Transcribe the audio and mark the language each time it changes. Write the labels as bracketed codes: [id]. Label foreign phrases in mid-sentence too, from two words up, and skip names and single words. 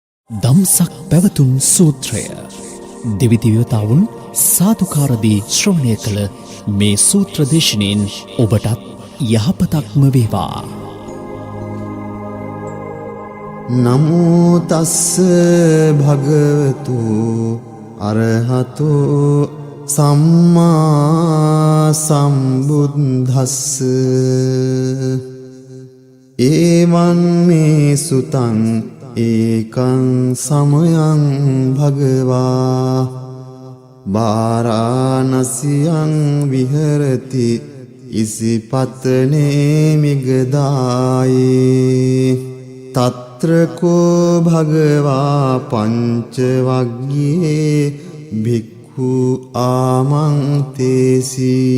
[si] දම්සක් පැවතුම් සූත්‍රය දෙවිදිවතාවුන් සාදුකාරදී ශ්‍රවණය කළ මේ සූත්‍ර දේශනයෙන් ඔබටත් යහපතක්ම වේවා. [pi] නමෝ තස්ස භගවතු අරහතෝ සම්මා සම්බුද්දස්ස ඒවං මේ සුතං ඒකං සමයං භගවා වාරාණසියං විහෙරති ඉසිපතනේ මිගදායේ තත්‍රකෝ භගවා පංචවග්ගයේ භික්ඛු ආමන්තේසි